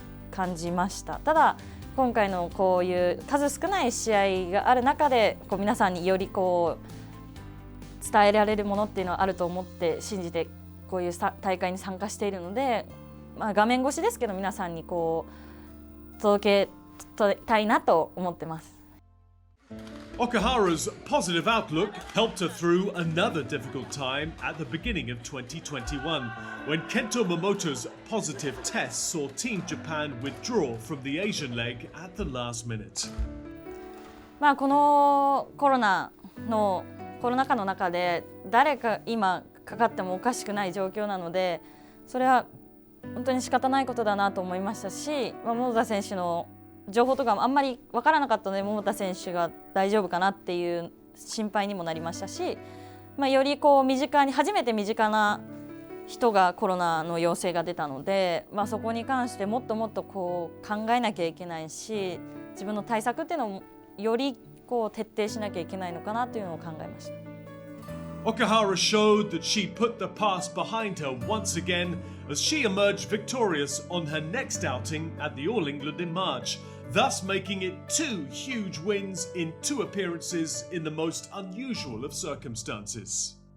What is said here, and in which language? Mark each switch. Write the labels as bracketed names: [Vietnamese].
[Japanese] 感じました。ただ今回のこういう数少ない試合がある中で皆さんにより伝えられるものっていうのはあると思って信じてこういう大会に参加しているので、画面越しですけど皆さんに届けたいなと思ってます。 [English] Okuhara's positive outlook helped her through another difficult time at the beginning of 2021, when Kento Momoto's positive test saw Team Japan withdraw from the Asian leg at the last minute. [Japanese] まあこのコロナ禍の中で誰か今かかってもおかしくない状況なので、それは本当に仕方ないことだなと思いましたし、桃田選手の情報とかもあんまり分からなかったので、桃田選手が大丈夫かなっていう心配にもなりましたし、よりこう初めて身近な人がコロナの陽性が出たので、そこに関してもっともっとこう考えなきゃいけないし、自分の対策っていうのもよりこう徹底しなきゃいけないのかなというのを考えました。 [English] Okuhara showed that she put the past behind her once again as she emerged victorious on her next outing at the All England in March, thus making it 2 huge wins in 2 appearances in the most unusual of circumstances.